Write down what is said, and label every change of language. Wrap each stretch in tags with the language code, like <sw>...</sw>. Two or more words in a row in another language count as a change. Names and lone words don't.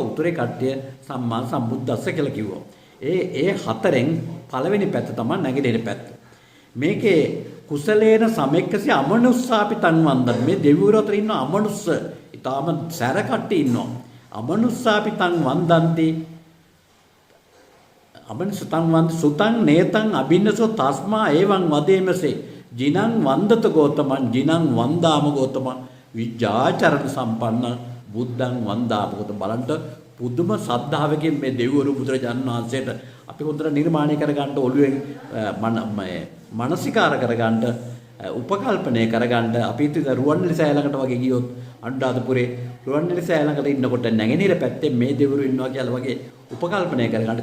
<si>උතුරේ කට්ටිය</si> <pi>සම්මා සම්බුද්දස්ස</pi> <si>කියලා කිව්වා. ඒ හතරෙන් පළවෙනි පැත්ත තමයි නැගෙනහිර පැත්ත.</si> <pi>මේකේ කුසලේන සමෙක්කසි අමනුස්සාපි තන් වන්දන.</pi> <si>මේ දෙවිවරු අතර ඉන්න අමනුස්ස ඊටාම සැර කට්ටිය ඉන්නවා.</si> <pi>අමනුස්සාපි තන් වන්දන්ති අමන සුතං නේතං අබින්නසෝ තස්මා එවං වදේමසේ ජිනං වන්දත ගෝතමං ජිනං වන්දාම ගෝතමං විජ්ජාචරණ සම්පන්න බුද්ධං වන්දාම ගෝතම</pi> <si>බලන්න පුදුම සද්ධාවකින් මේ දෙවිවරු බුදුරජාණන් වහන්සේට අපි හොඳට නිර්මාණය කරගන්න ඔළුවෙන් මානසිකාර කරගන්න උපකල්පනය කරගන්න අපි ඉතින් රුවන්වැලි සෑයලකට වගේ ගියොත් අනුරාධපුරේ රුවන්වැලි සෑයලකට ඉන්නකොට නැගෙනහිර පැත්තේ මේ දෙවිවරු ඉන්නවා කියලා වගේ උපකල්පනය කරගන්න.</si>